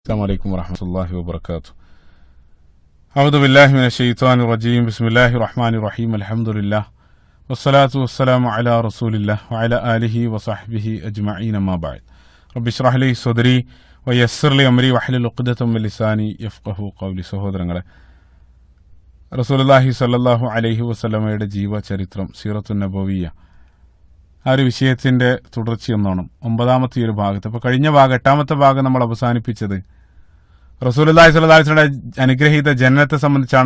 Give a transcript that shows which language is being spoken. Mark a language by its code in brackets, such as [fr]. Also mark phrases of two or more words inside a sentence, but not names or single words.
[ar] السلام عليكم ورحمة الله وبركاته. أعوذ بالله من الشيطان الرجيم. بسم الله الرحمن الرحيم. الحمد لله والصلاة والسلام على رسول الله وعلى آله وصحبه أجمعين. ما بعد. رب اشرح لي صدري ويسر لي أمري واحلل عقدة من لساني يفقهوا قولي. [ml] സഹോദരങ്ങളെ, റസൂലുള്ളാഹി സ്വല്ലല്ലാഹു അലൈഹി വസല്ലമയുടെ ജീവചരിത്രം, [ar] السيرة النبوية, [ml] ആ ഒരു വിഷയത്തിന്റെ തുടർച്ചയെന്നോണം 9ാമത്തെ ഒരു ഭാഗത്ത്, അപ്പോൾ കഴിഞ്ഞ ഭാഗം 8ാമത്തെ ഭാഗം നമ്മൾ അവസാനിപ്പിച്ചത് റസൂലുള്ളാഹി സ്വല്ലല്ലാഹു അലൈഹി വസല്ലമയുടെ അനുഗ്രഹീത ജന്നത്തെ സംബന്ധിച്ചാണ്.